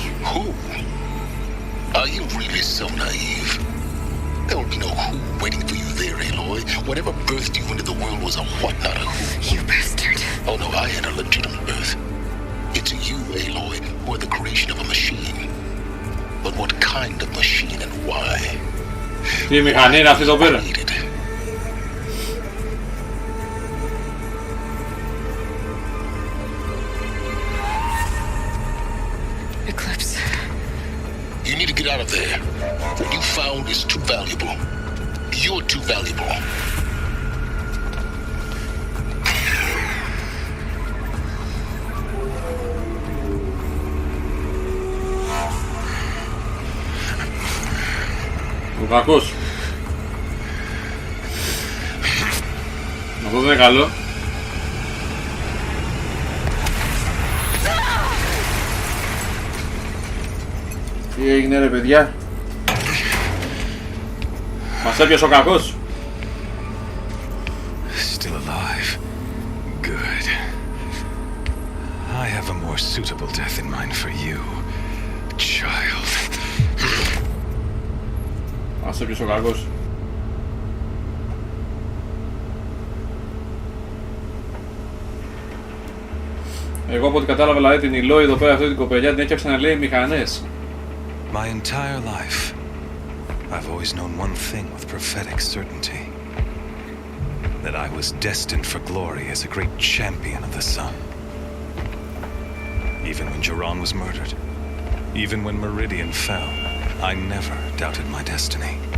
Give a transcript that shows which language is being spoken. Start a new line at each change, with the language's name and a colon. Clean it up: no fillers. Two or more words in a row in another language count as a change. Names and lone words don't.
English: Who? Are you really so naive? There will be no who waiting for you there, Aloy. Whatever birthed you into the world was a what, not a who. You bastard. Oh no, I had a legitimate birth. It's you, Aloy, who are the creation of a machine. But what kind of machine and why?
Greek: Τι μηχανή είναι αυτή εδώ πέρα?
English: Eclipse. You need to get out of there. What you found is too valuable. You're too valuable.
Greek: Ο κακός. Αυτό δεν είναι καλό. Τι έγινε ρε παιδιά? Μας έπιασε ο κακός.
English: Still alive. Good. I have a more suitable death in mind for you, child.
Greek: Μας έπιασε ο κακός. Εγώ από ό,τι κατάλαβα δηλαδή την Ιλόη εδώ πέρα αυτή την κοπελιά την έφτιαξε να λέει μηχανές.
English: My entire life, I've always known one thing with prophetic certainty. That I was destined for glory as a great champion of the sun. Even when Jiran was murdered, even when Meridian fell, I never doubted my destiny.